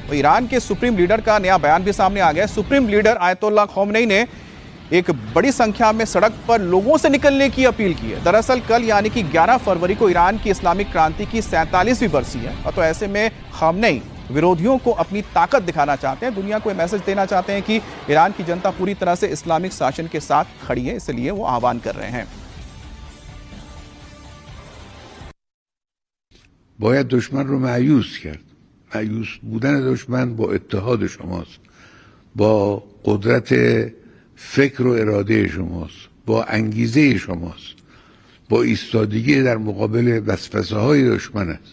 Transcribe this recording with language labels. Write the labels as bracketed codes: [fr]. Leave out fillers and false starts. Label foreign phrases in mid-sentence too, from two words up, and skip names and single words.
[hi] तो ईरान के [en] Supreme Leader [hi] का नया बयान भी सामने आ गया है। [en] Supreme Leader [hi] आयतुल्लाह खौमेनी ने एक बड़ी संख्या में सड़क पर लोगों से निकलने की अपील की है। दरअसल कल यानी कि 11 फरवरी को ईरान की इस्लामिक क्रांति की 47वीं बरसी है और तो ऐसे में खौमेनी विरोधियों को अपनी ताकत दिखाना चाहते हैं, दुनिया को मैसेज देना चाहते हैं कि ईरान की जनता पूरी तरह से इस्लामिक शासन के साथ खड़ी है, इसलिए वो आह्वान कर रहे हैं। [fa] باید دشمن رو مایوس کرد. مایوس بودن دشمن با اتحاد شماست، با قدرت فکر و اراده شماست، با انگیزه شماست، با ایستادگی در مقابل وسوسه های دشمن است.